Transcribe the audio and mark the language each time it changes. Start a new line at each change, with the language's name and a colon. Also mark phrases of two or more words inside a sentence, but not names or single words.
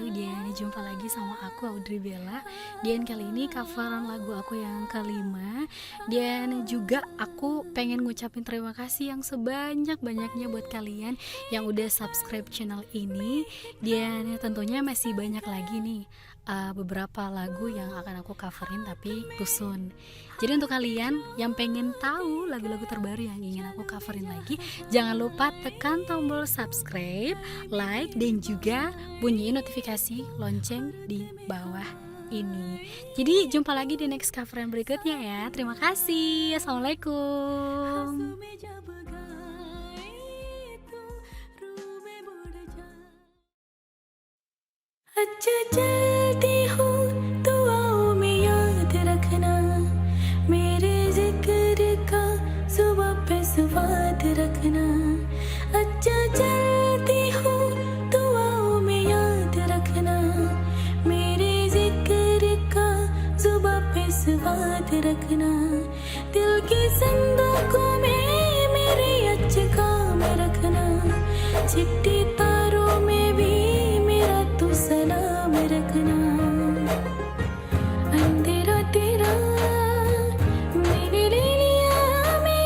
Indonesian: Dan jumpa lagi sama aku Audrey Bella. Dan kali ini coveran lagu aku yang kelima. Dan juga aku pengen ngucapin terima kasih yang sebanyak-banyaknya buat kalian yang udah subscribe channel ini. Dan tentunya masih banyak lagi nih beberapa lagu yang akan aku coverin tapi
English: too soon.
Indonesian: Jadi untuk kalian yang pengen tahu lagu-lagu terbaru yang ingin aku coverin lagi, jangan lupa tekan tombol subscribe, like, dan juga bunyiin notifikasi lonceng di bawah ini. Jadi jumpa lagi di next coveran berikutnya ya. Terima kasih. Assalamualaikum.
Hindi: अच्छा चलती हूँ दुआओं में याद रखना मेरे जिक्र का सुबह पे स्वाद रखना अच्छा चलती हूँ दुआओं में याद रखना मेरे जिक्र का सुबह पे स्वाद रखना दिल की संदूकों में मेरे अच्छे काम रखना चिट्ठी तारों में भी मेरा तू सलाम रखना अंधेरा तेरा मैंने ले लिया